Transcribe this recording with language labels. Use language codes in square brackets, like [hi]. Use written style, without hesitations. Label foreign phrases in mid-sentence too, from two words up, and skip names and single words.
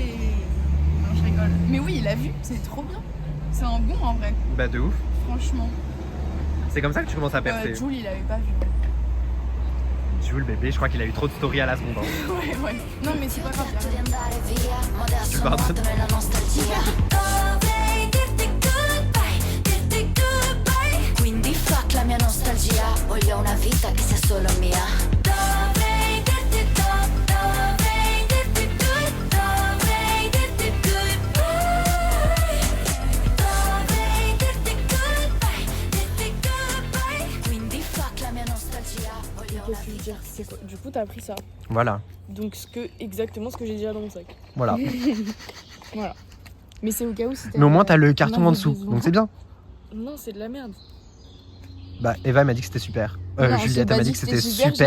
[fr] Non, je rigole. Mais oui, il a vu. C'est trop bien. C'est un bon en vrai. Bah, de ouf. Franchement. C'est comme ça que tu commences à percer. Jules, il avait pas vu. Jules, bébé, je crois qu'il a eu trop de stories à la seconde. Hein. Ouais. Non, mais c'est pas grave. Tu pardonnes. [it] Quindi fuck la mia nostalgia, voglio una vita che sia solo mia. Dovrei dirti dovrei dirti goodbye. Dovrei dirti goodbye. Quindi fuck la mia nostalgia, voglio una [fr] Qu'est-ce que tu veux dire? C'est quoi? Du coup, t'as pris ça. Voilà. Donc, exactement ce que j'ai déjà dans mon sac. Voilà. Voilà. Mais c'est au cas où si Mais au moins, t'as le carton Non, en mais dessous, besoin. donc c'est bien. Non, c'est de la merde. Bah, Eva m'a dit que c'était super. Non, Juliette, j'ai elle m'a pas dit que c'était super super